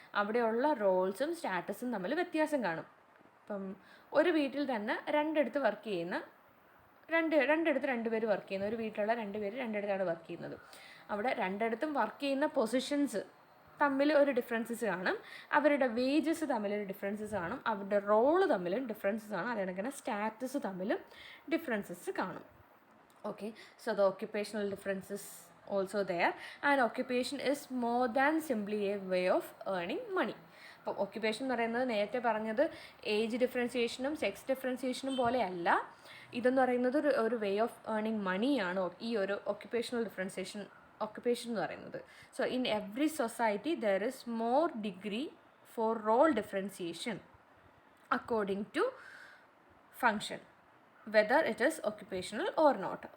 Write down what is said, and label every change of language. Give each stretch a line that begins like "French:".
Malayalam: അവിടെയുള്ള റോൾസും സ്റ്റാറ്റസും തമ്മിൽ വ്യത്യാസം കാണും. ഇപ്പം ഒരു വീട്ടിൽ തന്നെ രണ്ടിടത്ത് വർക്ക് ചെയ്യുന്ന രണ്ട് പേര് വർക്ക് ചെയ്യുന്ന ഒരു വീട്ടിലുള്ള രണ്ടിടത്താണ് വർക്ക് ചെയ്യുന്നത്. അവിടെ രണ്ടിടത്തും വർക്ക് ചെയ്യുന്ന പൊസിഷൻസ് തമ്മിൽ ഒരു ഡിഫറൻസസ് കാണും, അവരുടെ വേജസ് തമ്മിലൊരു ഡിഫറൻസസ് കാണും, അവരുടെ റോള് തമ്മിലും ഡിഫറൻസസ് കാണും, അതേക്കണക്കിന് സ്റ്റാറ്റസ് തമ്മിലും ഡിഫറൻസസ് കാണും.
English: Okay, so the occupational differences also there, and occupation is more than simply a way of earning money.
Malayalam: അപ്പോൾ ഒക്യുപ്പേഷൻ എന്ന് പറയുന്നത് നേരത്തെ പറഞ്ഞത് ഏജ് ഡിഫറൻസിയേഷനും സെക്സ് ഡിഫറൻസിയേഷനും പോലെയല്ല, ഇതെന്ന് പറയുന്നത് ഒരു
English: way of earning
Malayalam: മണിയാണ് ഈ ഒരു ഒക്യുപ്പേഷൻ എന്ന് പറയുന്നത്.
English: So in every society there is more degree for role differentiation according to function, whether it is occupational or not.